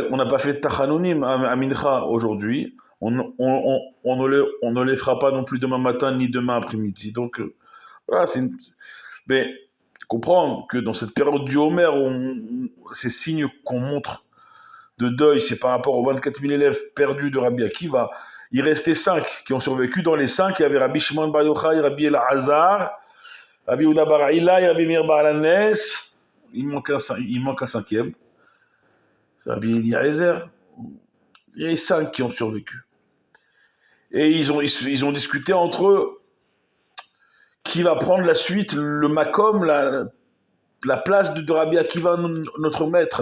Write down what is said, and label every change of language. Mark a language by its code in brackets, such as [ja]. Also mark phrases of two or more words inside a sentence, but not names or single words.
[fr] On n'a pas fait Tachanonim à Mincha aujourd'hui. On ne les fera pas non plus demain matin ni demain après-midi. Donc voilà, mais comprendre que dans cette période du Homer, ces signes qu'on montre de deuil, c'est par rapport aux 24 000 élèves perdus de Rabbi Akiva. Il restait 5 qui ont survécu. Dans les 5, il y avait Rabbi Shimon Bar Yochai, Rabbi Elazar, Rabbi Yehuda Bar Ilai, Rabbi Meir Baal HaNes. Il manque un cinquième. C'est Rabbi Eliezer. Il y a 5 qui ont survécu. Et ils ont discuté entre eux qui va prendre la suite, le Makom, la place de Rabbi Akiva, notre maître.